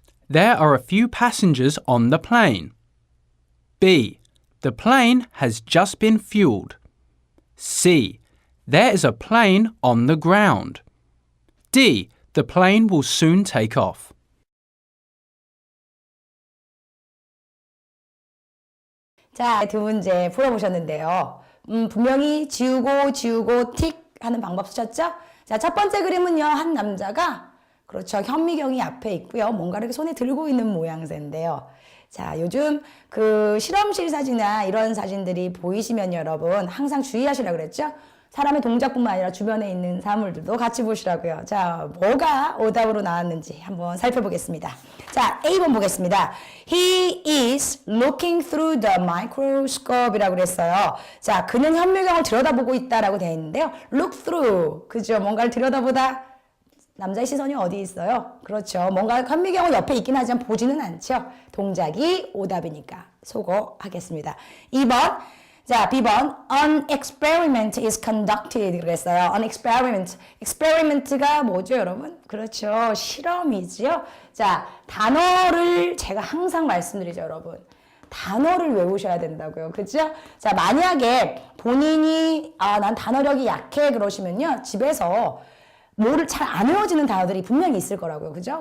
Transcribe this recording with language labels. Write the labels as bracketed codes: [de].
[en] There are a few passengers on the plane. B. The plane has just been fueled. C. There is a plane on the ground. D. The plane will soon take off. [ko] 자, 두 문제 풀어보셨는데요. 분명히 지우고 틱 하는 방법 쓰셨죠? 자, 첫 번째 그림은요, 한 남자가 그렇죠. 현미경이 앞에 있고요. 뭔가를 손에 들고 있는 모양새인데요. 자, 요즘 그 실험실 사진이나 이런 사진들이 보이시면 여러분 항상 주의하시라고 그랬죠? 사람의 동작뿐만 아니라 주변에 있는 사물들도 같이 보시라고요. 자, 뭐가 오답으로 나왔는지 한번 살펴보겠습니다. 자, A번 보겠습니다. [en] He is looking through the microscope [ko] 이라고 그랬어요. 자, 그는 현미경을 들여다보고 있다라고 되어 있는데요. look through. 그죠? 뭔가를 들여다보다 남자의 시선이 어디 있어요? 그렇죠. 뭔가 현미경은 옆에 있긴 하지만 보지는 않죠. 동작이 오답이니까 소거하겠습니다. 2번. 자, B번. [en] An experiment is conducted [ko] 그랬어요. [en] An experiment. [ko] experiment가 뭐죠, 여러분? 그렇죠. 실험이죠. 자, 단어를 제가 항상 말씀드리죠, 여러분. 단어를 외우셔야 된다고요. 그죠? 자, 만약에 본인이 난 단어력이 약해 그러시면요. 집에서 뭐를 잘 안 외워지는 단어들이 분명히 있을 거라고요. 그죠?